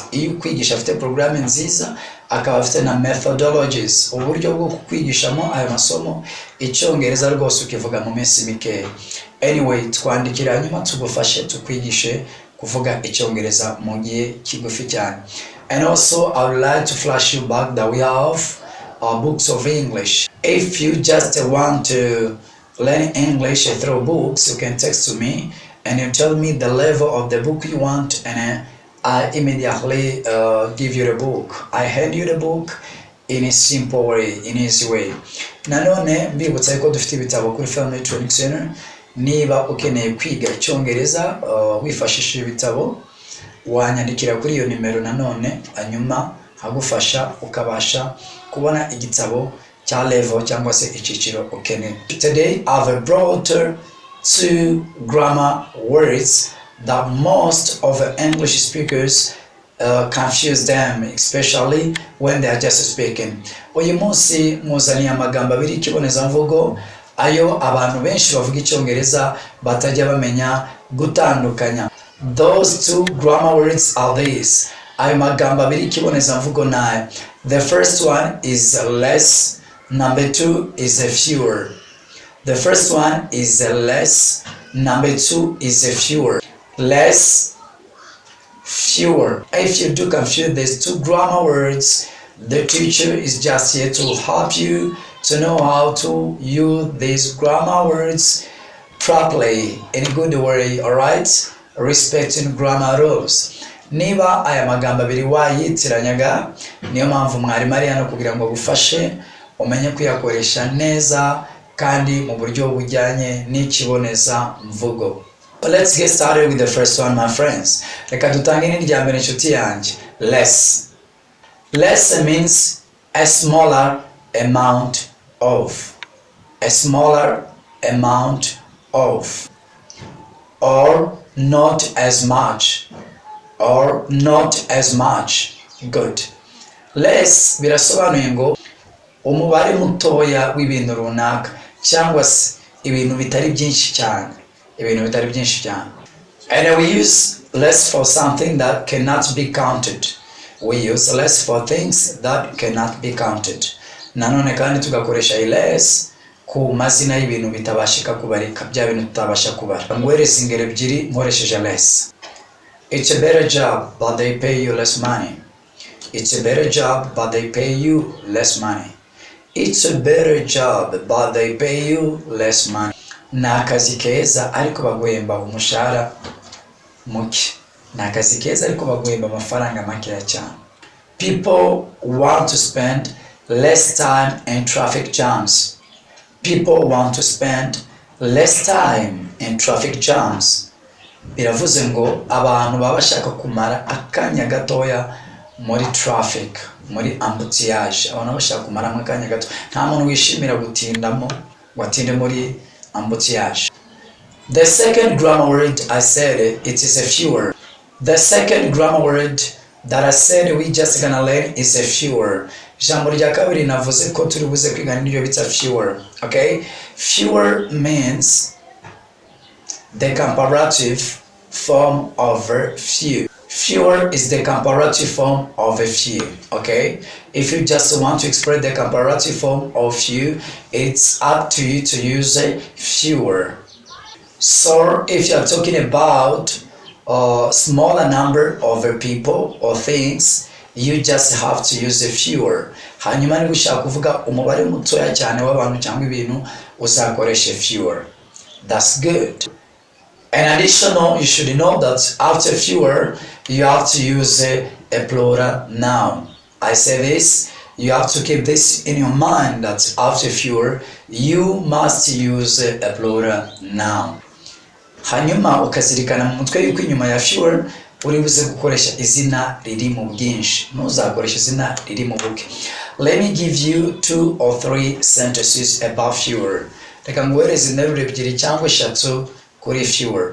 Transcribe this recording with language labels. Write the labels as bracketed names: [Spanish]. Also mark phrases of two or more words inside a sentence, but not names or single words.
[Kinyarwanda] Iyo ukwigisha afite programme nziza akaba afite na methodologies, uburyo bwo kukwigishamo ayo masomo Icyongereza rwose ukivuga mu minsi mike. Anyway, twandikira hanyuma tugufashe tukwigishe kuvuga Icyongereza mu gihe kigufi cyane. [English] And also I would like to flash you back that we have our books of English. If you just want to learn English through books, you can text to me and you tell me the level of the book you want, and I immediately give you the book. I hand you the book in a simple way, in easy way. [Kinyarwanda] Nanone mbibutsa yuko dufite ibitabo kuri Family Training Center. Niba ukeneye kwiga Icyongereza wifashishije ibitabo, wanyandikira kuri iyo nimero nanone, hanyuma hagufasha ukabasha kubona igitabo cya level cyangwa se icyiciro ukeneye. [English] Today I've brought two grammar words that most of the English speakers confuse them, especially when they are just speaking. [Kinyarwanda] Uyu munsi muzaniye amagambo abiri ikibonezamvugo ayo abantu benshi bavuga Icyongereza batajya bamenya gutandukanya. [English] Those two grammar words are these. [Kinyarwanda] Ayo magambo abiri ikibonezamvugo nayo. [English] The first one is less, number two is fewer. The first one is less, number two is fewer. Less, fewer. If you do confuse these two grammar words, the teacher is just here to help you to know how to use these grammar words properly, in a good way, alright? Respecting grammar rules. [Kinyarwanda] Niba aya magambo abiri wayitiranyaga, niyo mpamvu mwarimu ari hano kugira ngo agufashe umenye kuyakoresha neza kandi mu buryo bujyanye n'ikiboneza mvugo. [English] Let's get started with the first one, my friends. [Kinyarwanda] Reka dutange n'irya mbere inshuti yanjye. [English] Less. Less means a smaller amount of. A smaller amount of. Or not as much. Or not as much. Good. [Kinyarwanda] Less birasobanuye ngo umubare mutoya w'ibintu runaka cyangwa se ibintu bitari byinshi cyane. [English] And we use less for something that cannot be counted. We use less for things that cannot be counted. [Kinyarwanda] Nanone kandi tugakoresha less ku mazina y'ibintu bitabashika kubarika, bya bintu tutabasha kubara. Ngwereza ingero ebyiri nkoresheje less. [English] It's a better job but they pay you less money. It's a better job but they pay you less money. It's a better job but they pay you less money. [Kinyarwanda] Ni akazi keza ariko baguhemba umushahara muke. Ni akazi keza ariko baguhemba amafaranga makeya cyane. [English] People want to spend less time in traffic jams. People want to spend less time in traffic jams. [Kinyarwanda] Biravuze ngo abantu baba bashaka kumara akanya gatoya muri traffic, muri embouteillage. Abantu bashaka kumara akanya gato. Nta muntu wishimira gutindamo, watinde muri embouteillage. [English] The second grammar word I said it is a fewer. The second grammar word that I said we just gonna learn is a fewer. [Kinyarwanda] Jambo rya kabiri navuze ko turi buze kwigana niryo bita fewer. [English] Okay? Fewer means the comparative form of few. Fewer is the comparative form of a few. Okay? If you just want to express the comparative form of few, it's up to you to use a fewer. So if you are talking about a smaller number of people or things, you just have to use a fewer. [Kinyarwanda] Hanyuma niba ushaka kuvuga umubare mutoya cyane w'abantu cyangwa ibintu uzakoresha fewer. [English] That's good. And additional, you should know that after fewer, you have to use a plural noun. I say this, you have to keep this in your mind that after fewer, you must use a plural noun. [Kinyarwanda] Hanyuma ukazirikana mu mutwe yuko inyuma ya fewer uri buze gukoresha izina riri mu bwinshi, ntuzakoresha izina riri mu buke. [English] Let me give you 2 or 3 sentences about fewer. [Kinyarwanda] Reka nguhereze interuro ebyiri cyangwa eshatu kuri fewer.